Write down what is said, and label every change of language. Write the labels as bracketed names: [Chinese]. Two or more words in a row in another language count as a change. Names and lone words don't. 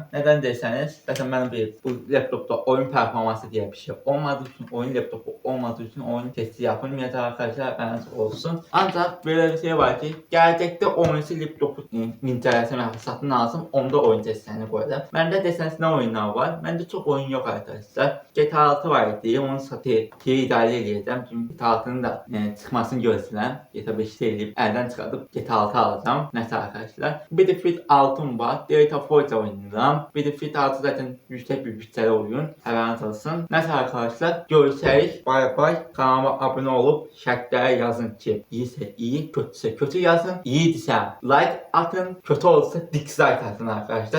[Turkish] Neden derseniz, zaten ben bu laptopta oyun performansı diye bir şey olmadığı için, oyun laptopu olmadığı için oyun testi yapılmayacak arkadaşlar. Ben olsun. Ancak böyle bir şey var ki, gelecekte oyuncu laptopu inceləsəm satın alsam, [Azerbaijani] onda oyun testlərini [Turkish] koyacağım. [Azerbaijani] Məndə desəniz nə oyunlar var? Məndə çox oyun yox arkadaşlar. GTA 6 var idi, onu satı idarə edəcəm. Çünki GTA 6'nın da çıxmasını gözləyirəm. GTA 5'i eləyib, əldən çıxarıb GTA 6 alacağım. Nəsə arkadaşlar. Battlefield 6'm var. [Turkish] Delta Force oynayacağım. Battlefield 6 zaten yüksek bir bütçeli oyun. Haberiniz olsun. [Azerbaijani] Nəsə arkadaşlar, görüşərik. Bay bay. Kanalıma abone olup şərtlərə yazın ki, iyiysə iyi, kötüsə kötü yazın. İyidirsə like atın, kötü olsa dislike atın arkadaşlar.